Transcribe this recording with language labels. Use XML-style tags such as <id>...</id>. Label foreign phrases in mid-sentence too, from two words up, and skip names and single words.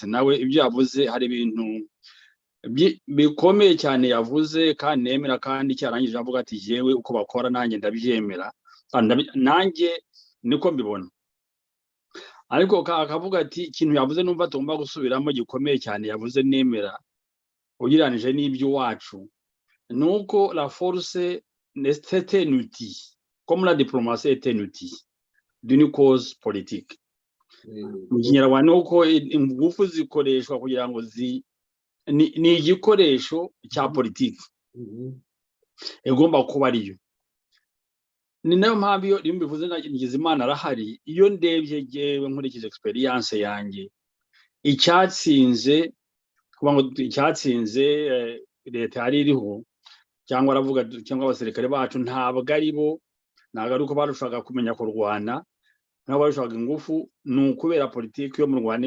<rw>Nawe ibyo yavuze hari ibintu bikomeye cyane yavuze, kandi nemera, kandi cyarangije avuga ati yewe uko bakora nanjye ndabyemera, nanjye niko mbibona. Ariko akavuga ati ikintu yavuze numva tugomba gusubiramo gikomeye cyane yavuze nemera ugiranije n'ibyo wacu, nuko</rw> <fr>la force n'est un outil comme la diplomatie est un outil d'une cause politique.</fr> <rw>Mu Kinyarwanda uko ingufu zikoreshwa kugira ngo ni igikoresho cya politiki, igomba kuba ariyo. Ni nayo mpamvu iyo mbivuze nagize Imana arahari, iyo ndebye jewe nkurikije experience yanjye, icyatsinze leta yari iriho, cyangwa abasirikare bacu, ntabwo ari bo, ntabwo ari uko barushaga kumenya kurwana, ntabwo barushaga ingufu, ni ukubera politiki yo mu Rwanda.</rw>